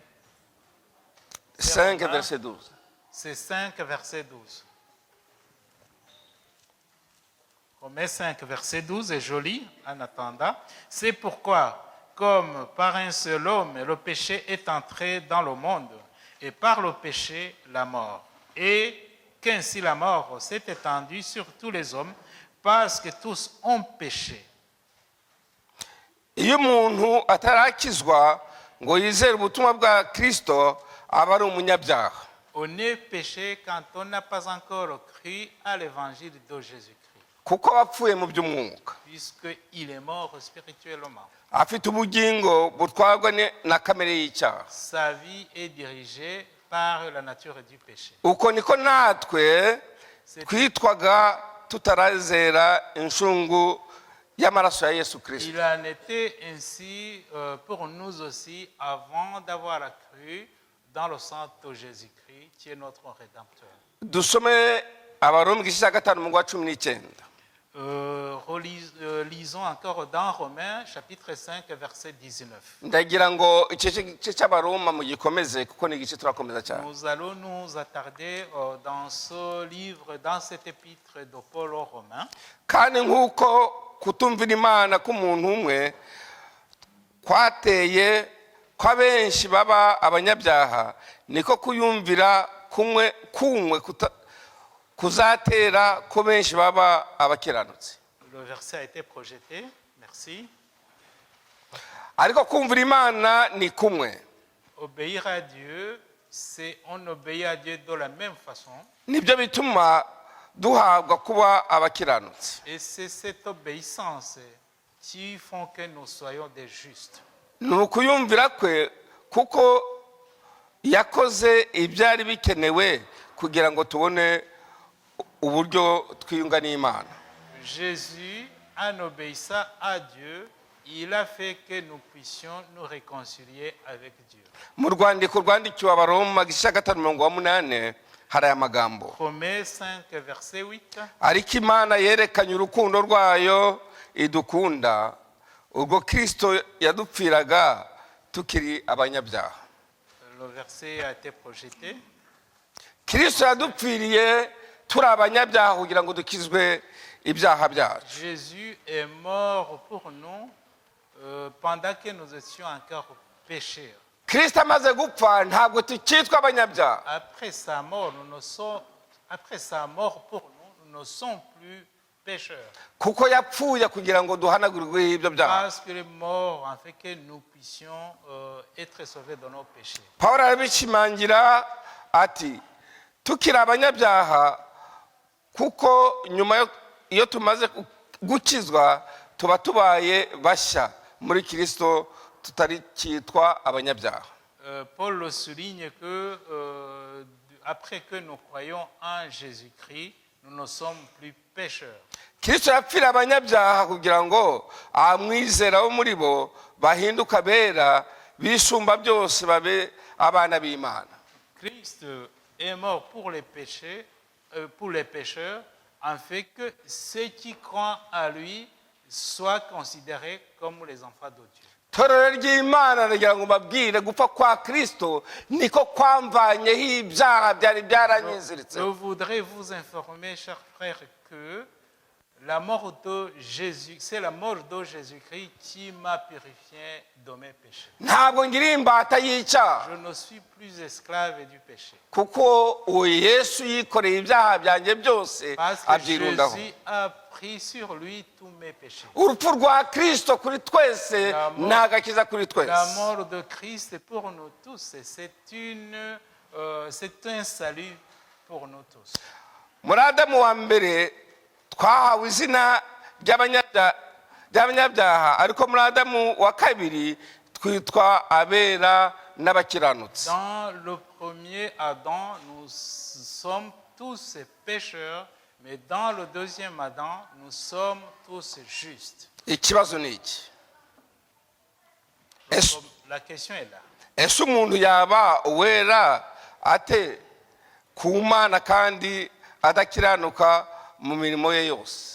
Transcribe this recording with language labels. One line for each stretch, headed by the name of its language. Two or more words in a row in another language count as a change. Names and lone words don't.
French: 5 verset 12. C'est 5, verset 12. Romains 5, verset 12 est joli en attendant. C'est pourquoi, comme par un seul homme, le péché est entré dans le monde, et par le péché, la mort. Et qu'ainsi la mort s'est étendue sur tous les hommes, parce que tous ont péché.
Kinyarwanda: Iyo umuntu atarakizwa ngo yizere ubutumwa bwa Kristo aba ari umunyabyaha.
French: On est péché quand on n'a pas encore cru à l'évangile de Jésus-Christ,
Kinyarwanda: kuko bapfuye mu by'umwuka,
French: puisqu'il est mort spirituellement.
Kinyarwanda: afite ubugingo butwarwa na kamere y'icyaha.
French: Sa vie est dirigée par la nature du péché.
Kinyarwanda: Uko niko natwe twitwaga tutarazera inshungu y'amaraso ya Yesu Kristo.
French: Il en était ainsi pour nous aussi avant d'avoir cru dans le sang de Jésus-Christ, qui est notre Rédempteur.
Kinyarwanda: Dusome abaroma igice cya gatanu umurongo wa 19.
French: Lisons encore dans Romains chapitre 5, verset 19.
Kinyarwanda: Ndagira ngo igice cy'abaroma mugikomeze kuko ni igice turakomeza cyane.
French: Nous allons nous attarder dans ce livre, dans cette épître de Paul aux Romains.
Kinyarwanda: Kandi nk'uko kutumvira Imana k'umuntu umwe kwateye kwa benshi baba abanyabyaha, niko kuyumvira kumwe kuzatera ko benshi baba abakiranutsi.
French: Le verset a été projeté. Merci.
Kinyarwanda: Ariko kumvira Imana ni kumwe.
French: Obéir à Dieu, c'est on obéit à Dieu de la même façon.
Kinyarwanda: Nibyo bituma duhabwa kuba abakiranutsi.
French: Et c'est cette obéissance qui font que nous soyons des justes.
Kinyarwanda: Ni ukuyumvira kwe kuko yakoze ibyari bikenewe kugira ngo tubone uburyo twiyunga n'Imana.
French: Jésus, en obéissant à Dieu, il a fait que nous puissions nous réconcilier avec Dieu.
Kinyarwanda: Mu rwandiko rwandikiwe abaroma igice cya gatanu umurongo wa 8 hari aya magambo.
French: Romains 5, verset 8.
Kinyarwanda: Ariko Imana yerekanye urukundo rwayo idukunda ubwo Kristo yadupfiraga tukiri abanyabyaha.
French: Le verset a été projeté.
Kinyarwanda: Kristo yadupfiriye turi abanyabyaha kugira ngo dukizwe ibyaha byacu.
French: Jésus est mort pour nous pendant que nous étions encore pécheurs.
Kinyarwanda: Kristo amaze gupfa ntabwo tukitwa abanyabyaha.
French: Après sa mort, pour nous ne sommes plus pécheurs.
Kinyarwanda: Kuko yapfuye kugira ngo duhanagurirwe ibyo byaha.
French: Parce qu'il est mort en fait que nous puissions être sauvés de nos péchés.
Kinyarwanda: Pawulo arabishimangira ati tukiri abanyabyaha kuko nyuma iyo tumaze gukizwa tuba tubaye bashya muri Kristo tutari kitwa abanyabyaha.
French: Paul le souligne que après que nous croyons en Jésus-Christ, nous ne sommes plus pécheurs.
Kinyarwanda: Kristo yapfira abanyabyaha kugira ngo amwizera bo muri bo bahinduka bera bisumba byose babe abana b'Imana.
French: Christ est mort pour les pécheurs, en fait que ceux qui croient à lui soient considérés comme les enfants de Dieu.
Kinyarwanda: Torero ry'Imana nagira ngo babwire gupfa kwa Kristo niko kwamvanyeho ibyaha byari byaranyiziritse.
French: Je voudrais vous informer, chers frères, que la mort de Jésus, c'est la mort de Jésus-Christ qui m'a purifié de mes péchés.
Kinyarwanda: Ntabwo ngira imbata y'icyaha.
French: Je ne suis plus esclave du péché.
Kinyarwanda: Kuko uwo Yesu yikoreye ibyaha byanjye byose
French: Parce que
Kinyarwanda: abyirundaho.
French: Jésus a pris sur lui tous mes péchés.
Kinyarwanda: Urupfu rwa Kristo kuri twese ni agakiza kuri
French: La
Kinyarwanda: twese.
French: mort de Christ est pour nous tous, et c'est un salut pour nous tous.
Kinyarwanda: Muri Adamu wa mbere twahawe izina by'abanyabyaha, ariko muri Adamu wa kabiri twitwa abera n'abakiranutsi.
French: Dans le premier Adam, nous sommes tous pécheurs, mais dans le deuxième Adam, nous sommes tous justes.
Kinyarwanda: Ikibazo ni iki?
French: La question est là.
Kinyarwanda: Ese umuntu yaba uwera ate ku Mana kandi adakiranuka mu mirimo ye yose?